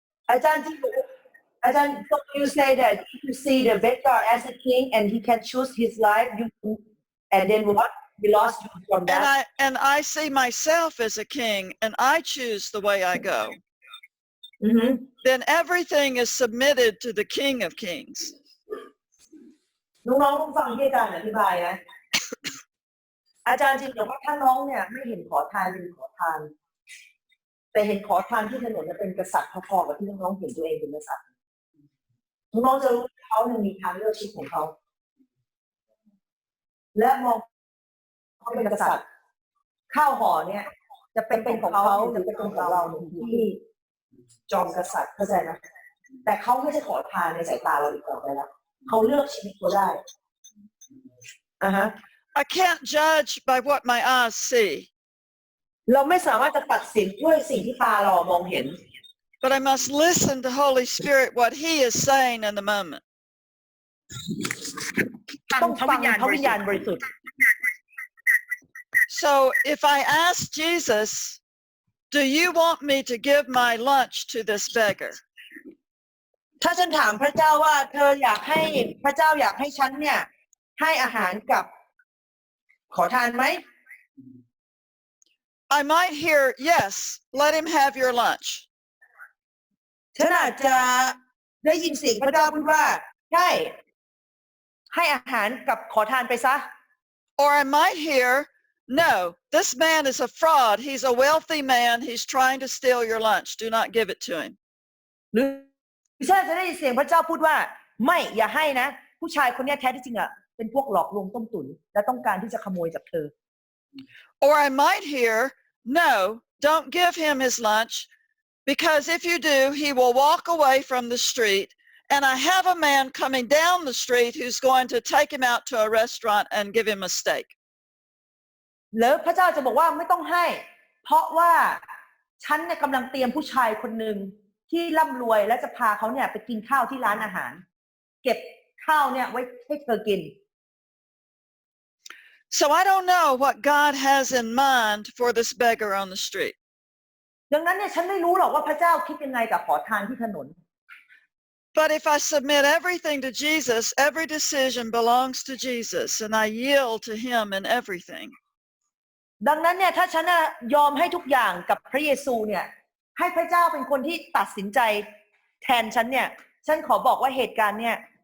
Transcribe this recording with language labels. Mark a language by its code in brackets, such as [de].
[th] อาจารย์จินบอกอาจารย์ [en] so you say that if you see the beggar as a king and he can choose his life, you and then what? We lost you from that. And I see myself as a king and I choose the way I go. Then everything is submitted to the King of Kings. [th] น้องๆต้องฟังที่อาจารย์อธิบายนะ อาจารย์จริงบอกว่าถ้าน้องเนี่ยไม่เห็นขอทานเป็นขอทาน แต่เห็นขอทานที่ถนนเป็นกษัตริย์พอๆกับที่น้องๆเห็นตัวเองเป็นกษัตริย์น้องๆจะรู้เขาเนี่ยมีทางเลือกชีวิตของเขา และมองเขาเป็นกษัตริย์ข้าวห่อเนี่ยจะเป็นของเขาจะเป็นของเราที่จอมกษัตริย์เข้าใจไหมแต่เขาไม่ใช่ขอทานในสายตาเราอีกต่อไปแล้วเขาเลือกชีวิตเขาได้ [en] I can't judge by what my eyes see. [th] เราไม่สามารถจะตัดสินด้วยสิ่งที่ตาเรามองเห็น [en] But I must listen to Holy Spirit what he is saying in the moment. [th] ต้องฟังพระวิญญาณบริสุทธิ์ [en] So if I ask Jesus, do you want me to give my lunch to this beggar? [th] ถ้าฉันถามพระเจ้าว่าเธออยากให้พระเจ้าอยากให้ฉันเนี่ยให้อาหารกับขอทานไหม [en] I might hear, yes, let him have your lunch. [th] ฉันอาจจะได้ยินเสียงพระเจ้าพูดว่าใช่ให้อาหารกับขอทานไปซะ [en] Or I might hear, no, this man is a fraud. He's a wealthy man. He's trying to steal your lunch. Do not give it to him. [th] หรือฉันจะได้ยินเสียงพระเจ้าพูดว่าไม่อย่าให้นะผู้ชายคนนี้แท้ที่จริงอ่ะเป็นพวกหลอกลวงต้มตุ๋นและต้องการที่จะขโมยจากเธอ [en] Or I might hear, no, don't give him his lunch, because if you do, he will walk away from the street, and I have a man coming down the street who's going to take him out to a restaurant and give him a steak. [th] แล้วพระเจ้าจะบอกว่าไม่ต้องให้เพราะว่าฉันเนี่ยกำลังเตรียมผู้ชายคนหนึ่งที่ร่ำรวยและจะพาเขาเนี่ยไปกินข้าวที่ร้านอาหารเก็บข้าวเนี่ยไว้ให้เธอกิน [en] So I don't know what God has in mind for this beggar on the street. [th] ดังนั้นเนี่ยฉันไม่รู้หรอกว่าพระเจ้าคิดยังไงกับขอทานที่ถนน [en] But if I submit everything to Jesus, every decision belongs to Jesus, and I yield to him in everything. [th] ดังนั้นเนี่ยถ้าฉันยอมให้ทุกอย่างกับพระเยซูเนี่ยให้พระเจ้าเป็นคนที่ตัดสินใจแทนฉันเนี่ยฉันขอบอกว่าเหตุการณ์เนี่ย